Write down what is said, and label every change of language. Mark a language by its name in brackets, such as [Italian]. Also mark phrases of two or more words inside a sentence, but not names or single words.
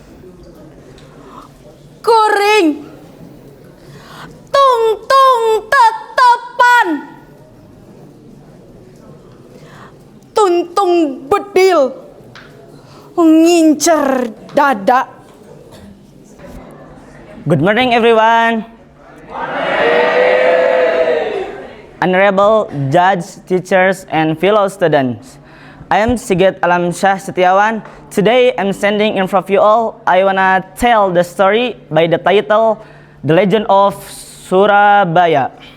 [Sundanese] Kuring tungtung tetepan. Tuntung bedil ngincer dada. [English] Good morning everyone. Honorable judge, teachers, and fellow students. I am Sigit Alamsyah Setiawan. Today I'm standing in front of you all. I wanna tell the story by the title The Legend of Surabaya.